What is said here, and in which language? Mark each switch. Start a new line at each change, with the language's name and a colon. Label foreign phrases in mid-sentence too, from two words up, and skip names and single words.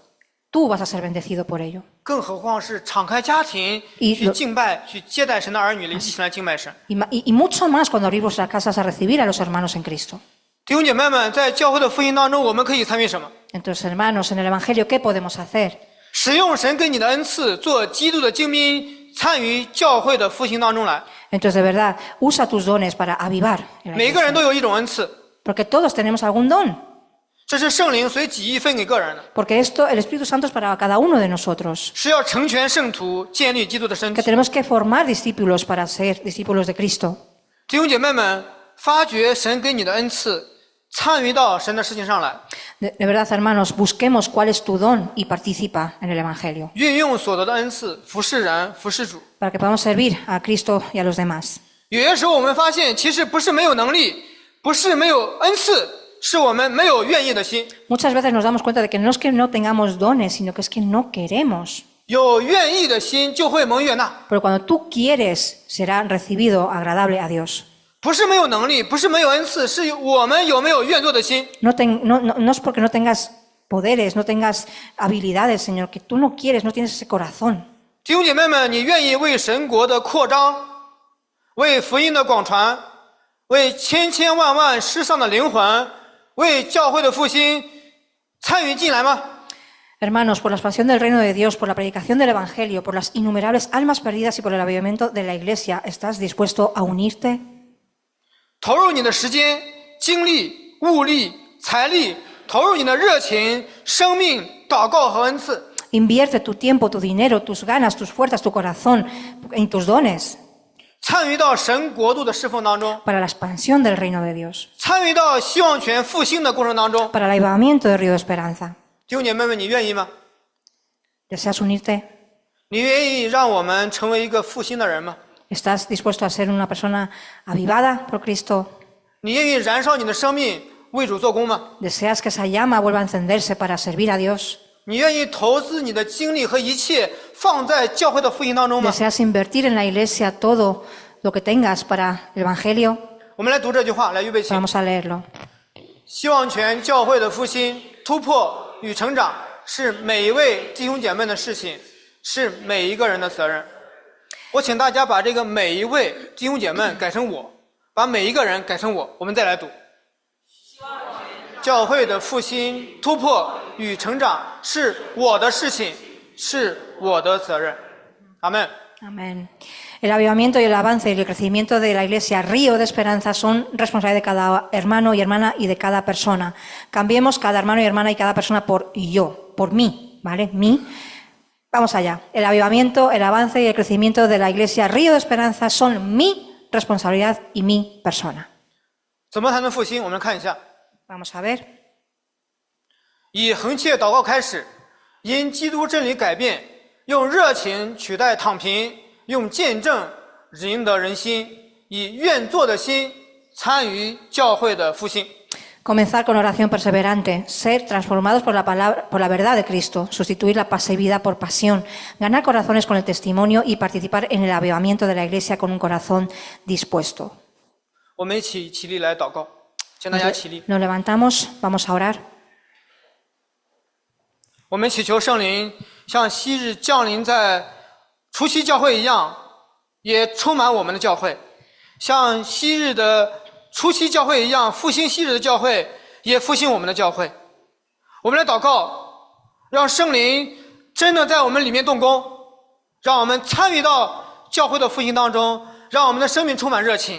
Spanish: tú vas a ser bendecido por ello.
Chinese: 更何况是敞开家庭去敬拜、去接待神的儿女，一起来敬拜神。
Spanish: Y mucho más cuando abrimos las casas a recibir a los hermanos en Cristo.
Chinese: 弟兄姐妹们，在教会的复兴当中，我们可以参与什么？
Spanish: Entonces, hermanos, en el Evangelio, ¿qué podemos hacer?
Chinese: 使用神给你的恩赐，做基督的精兵，参与教会的复兴当中来。
Spanish: Entonces, de verdad, usa tus dones para avivar. En la
Chinese: 每个人
Spanish: iglesia.
Chinese: 都有一种恩赐，
Spanish: Porque todos tenemos algún don.
Chinese: 这是圣灵随己意分给个人的，
Spanish: Porque esto, el Espíritu Santo es para cada uno de nosotros.
Chinese: 是要成全圣徒，建立基督的身
Spanish: Que
Chinese: 体。
Spanish: tenemos que formar discípulos para ser discípulos de Cristo.
Chinese: 弟兄姐妹们，发掘神给你的恩赐，参与到神的事情上来，
Spanish: De verdad, hermanos, busquemos cuál es tu don y participa en el Evangelio.
Chinese: 运用所得的恩赐，服侍人，服侍主。
Spanish: Para que podamos servir a Cristo y a los demás.
Chinese: 有些时候我们发现，其实不是没有能力，不是没有恩赐，是我们没有愿意的心。
Spanish: Muchas veces nos damos cuenta de que no es que no tengamos dones, sino que es que no queremos.
Chinese: 有愿意的心，就会蒙悦纳。
Spanish: Pero cuando tú quieres, será recibido agradable a Dios.
Chinese: 不是没有能力，不是没有恩赐，是我们有没有愿做的心。
Spanish: No es porque no tengas poderes, no tengas habilidades, Señor, que tú no quieres, no tienes ese corazón.
Chinese: 弟兄姐妹们，你愿意为神国的扩张，为福音的广传，为千千万万失丧的灵魂，为教会的复兴参与进来吗？
Spanish: Hermanos, por la expansión del reino de Dios, por la predicación del Evangelio, por las innumerables almas perdidas y por el avivamiento de la Iglesia, ¿estás dispuesto a unirte?
Chinese: 投入你的时间、精力、物力、财力，投入你的热情、生命、祷告和恩赐，
Spanish: Invierte tu tiempo, tu dinero, tus ganas, tus fuerzas, tu corazón en tus dones
Chinese: 参与到神国度的侍奉当中，
Spanish: para la expansión del reino de Dios,
Chinese: 参与到希望泉复兴的过程当中。
Spanish: para el avivamiento del río de esperanza.
Chinese: 弟兄姐妹们，你愿意吗？
Spanish: ¿Deseas unirte?
Chinese: 你愿意让我们成为一个复兴的人吗？
Spanish: ¿Estás dispuesto a ser una persona avivada por Cristo?
Chinese: 你愿意燃烧你的生命为主做工吗？
Spanish: ¿Deseas que esa llama vuelva a encenderse para servir a Dios?
Chinese: 你愿意投资你的精力和一切放在教会的复兴当中吗？
Spanish: ¿Deseas invertir en la iglesia todo lo que tengas para el Evangelio?
Chinese: 我们来读这句话，来预备起。
Spanish: Vamos a leerlo.
Chinese: 希望全教会的复兴、突破与成长，是每一位弟兄姐妹的事情，是每一个人的责任。我请大家把这个每一位弟兄姐妹改成我，把每一个人改成我，我们再来读。教会的复兴、突破与成长是我的事情，是我的责任。阿门。
Spanish: Amén. El avivamiento y el avance y el crecimiento de la Iglesia Río de Esperanza son responsabilidad de cada hermano y hermana y de cada persona. Cambiemos cada hermano y hermana y cada persona por yo, por mí, ¿vale? Mí. Vamos allá. El avivamiento, el avance y el crecimiento de la Iglesia Río de Esperanza son mi responsabilidad y mi persona.
Chinese: 怎么才能复兴？我们看一下，
Spanish: Vamos a ver.
Chinese: 以恒切祷告开始，因基督真理改变，用热情取代躺平，用见证赢得人心，以愿做的心参与教会的复兴。
Spanish: Comenzar con oración perseverante, ser transformados por la palabra, por la verdad de Cristo, sustituir la pasividad por pasión, ganar corazones con el testimonio y participar en el avivamiento de la Iglesia con un corazón dispuesto.
Chinese: 我们一起起立来祷告，请大家起立。
Spanish: Nos levantamos, vamos a orar.
Chinese: 我们祈求圣灵像昔日降临在初期教会一样，也充满我们的教会，像昔日的初期教会一样，复兴昔日的教会，也复兴我们的教会。我们来祷告，让圣灵真的在我们里面动工，让我们参与到教会的复兴当中，让我们的生命充满热情。